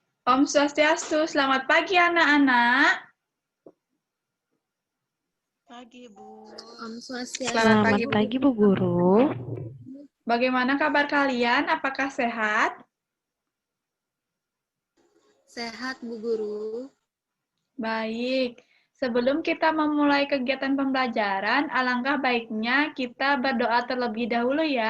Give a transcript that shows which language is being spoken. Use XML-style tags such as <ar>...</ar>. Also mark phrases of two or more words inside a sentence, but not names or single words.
<sa>Om Swastiastu,</sa> <id>selamat pagi anak-anak. Pagi, Bu.</id> <sa>Om Swastiastu.</sa> <id>Selamat pagi, Bu Guru. Bagaimana kabar kalian? Apakah sehat? Sehat, Bu Guru. Baik. Sebelum kita memulai kegiatan pembelajaran, alangkah baiknya kita berdoa terlebih dahulu ya.</id>